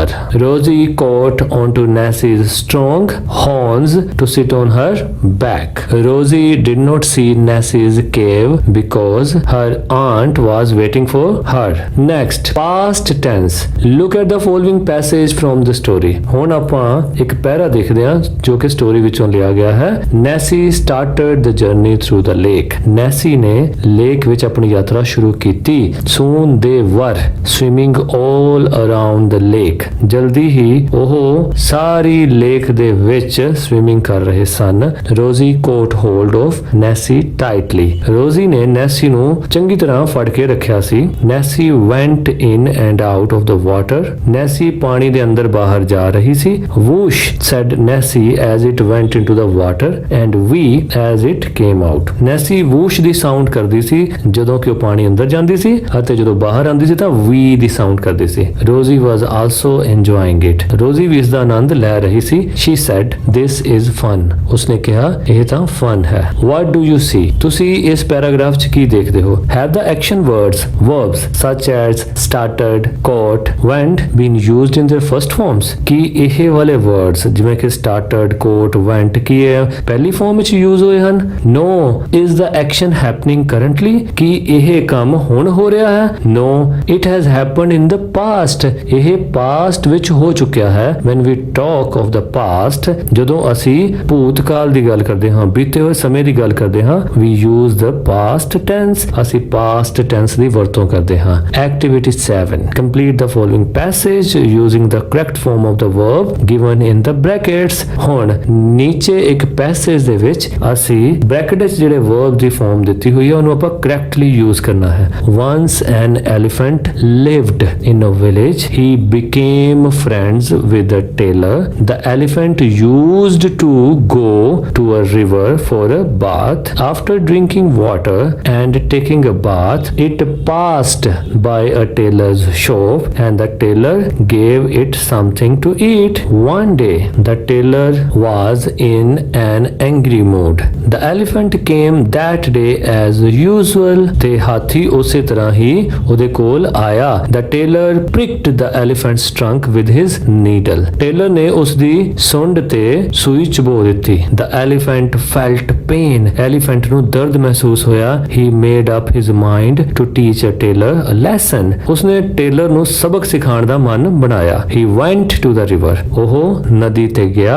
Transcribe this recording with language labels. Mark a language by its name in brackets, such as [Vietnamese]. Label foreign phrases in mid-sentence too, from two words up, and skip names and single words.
[English] Rosie caught onto Nessie's strong horns to sit on her back. Rosie did not see Nessie's cave because her aunt was waiting for her. Next, past tense. Look at the following passage from the story. [Punjabi] ਹੁਣ ਆਪਾਂ ਇੱਕ ਪੈਰਾ ਦੇਖਦੇ ਹਾਂ ਜੋ ਕਿ ਸਟੋਰੀ ਵਿੱਚੋਂ ਲਿਆ ਗਿਆ ਹੈ. [English] Nessie started the journey through the lake. [Punjabi] Nessie ਨੇ ਲੇਕ ਵਿੱਚ ਆਪਣੀ ਯਾਤਰਾ ਸ਼ੁਰੂ ਕੀਤੀ. [English] Soon they were swimming all around the lake. [Punjabi] ਜਲਦੀ ਹੀ ਉਹ ਸਾਰੀ ਲੇਕ ਦੇ ਵਿੱਚ ਸਵਿਮਿੰਗ ਕਰ ਰਹੇ ਸਨ. [English] Rosie caught hold of Nessie tightly. [Punjabi] Rosie ਨੇ Nessie ਨੂੰ ਚੰਗੀ ਤਰ੍ਹਾਂ ਫੜ ਕੇ ਰੱਖਿਆ ਸੀ. [English] Nessie went in and out of the water. [Punjabi] Nessie ਪਾਣੀ ਦੇ ਅੰਦਰ ਬਾਹਰ ਜਾ ਰਹੀ ਸੀ. [English] Whoosh said Nessie as it went into the water and wee as it came out. [Punjabi] Nessie whoosh ਦੀ ਸਾਊਂਡ ਕਰਦੀ ਸੀ ਜਦੋਂ ਕਿ ਉਹ ਪਾਣੀ ਅੰਦਰ ਜਾਂਦੀ ਸੀ ਅਤੇ ਜਦੋਂ ਬਾਹਰ ਆਉਂਦੀ ਸੀ ਤਾਂ wee ਦੀ ਸਾਊਂਡ ਕਰਦੀ ਸੀ. [English] Rosie was also enjoying it. [Punjabi] Rosie ਵੀ ਇਸ ਦਾ ਆਨੰਦ ਲੈ ਰਹੀ ਸੀ. [English] She said this is fun. [Punjabi] ਉਸਨੇ ਕਿਹਾ ਇਹ ਤਾਂ fun ਹੈ. [English] What do you see? [Punjabi] ਤੁਸੀਂ ਇਸ ਪੈਰਾਗ੍ਰਾਫ 'ਚ ਕੀ ਦੇਖਦੇ ਹੋ? [English] Have the action words verbs such as started, caught, went been used in their first forms? [Punjabi] ਕੀ ਇਹ ਵਾਲੇ words ਜਿਵੇਂ ਕਿ [English] started, caught, went [Punjabi] ਕੀ ਇਹ ਪਹਿਲੀ ਫਾਰਮ ਵਿੱਚ ਯੂਜ਼ ਹੋਏ ਹਨ? [English] No. Is the action happening currently? [Punjabi] ਕੀ ਇਹ ਕੰਮ ਹੁਣ ਹੋ ਰਿਹਾ ਹੈ? [English] No. It has happened in the past. [Punjabi] ਇਹ past ਵਿੱਚ ਹੋ ਚੁੱਕਿਆ ਹੈ. [English] When we talk of the past, [Punjabi] ਜਦੋਂ ਅਸੀਂ ਭੂਤਕਾਲ ਦੀ ਗੱਲ ਕਰਦੇ ਹਾਂ, ਬੀਤੇ ਹੋਏ ਸਮੇਂ ਦੀ ਗੱਲ ਕਰਦੇ ਹਾਂ, [English] we use the past tense. [Punjabi] ਅਸੀਂ [English] past tense [Punjabi] ਦੀ ਵਰਤੋਂ ਕਰਦੇ ਹਾਂ. [English] Activity 7. Complete the following passage using the correct form of the verb given in the brackets. ਹੁਣ ਨੀਚੇ ਇੱਕ ਪੈਸੇਜ ਦੇ ਵਿੱਚ ਅਸੀਂ ਬ੍ਰੈਕਟ ਵਿੱਚ ਜਿਹੜੇ verb ਦੀ ਫਾਰਮ ਦਿੱਤੀ ਹੋਈ ਹੈ ਉਹਨੂੰ ਆਪਾਂ correctly use ਕਰਨਾ ਹੈ. Once an elephant lived in a village. He became friends with a tailor. The elephant used to go to a river for a bath. After drinking water and taking a bath, it passed by a tailor's shop and the tailor gave it something to eat. One day, the tailor was in an angry mood. The elephant came that day as usual. [Punjabi] ਤੇ ਹਾਥੀ ਉਸੇ ਤਰ੍ਹਾਂ ਹੀ ਉਹਦੇ ਕੋਲ ਆਇਆ. [English] The tailor pricked the elephant's trunk with his needle. [Punjabi] ਟੇਲਰ ਨੇ ਉਸ ਦੀ ਸੁੰਡ ਤੇ ਸੂਈ ਚਬੋ ਦਿੱਤੀ. [English] The elephant felt pain. [Punjabi] ਐਲੀਫੈਂਟ ਨੂੰ ਦਰਦ ਮਹਿਸੂਸ ਹੋਇਆ. [English] He made up his mind to teach a tailor a lesson. [Punjabi] ਉਸਨੇ ਟੇਲਰ ਨੂੰ ਸਬਕ ਸਿਖਾਉਣ ਦਾ ਮਨ ਬਣਾਇਆ. [English] He went to the river. [Punjabi] ਉਹ ਨਦੀ ਤੇ ਗਿਆ.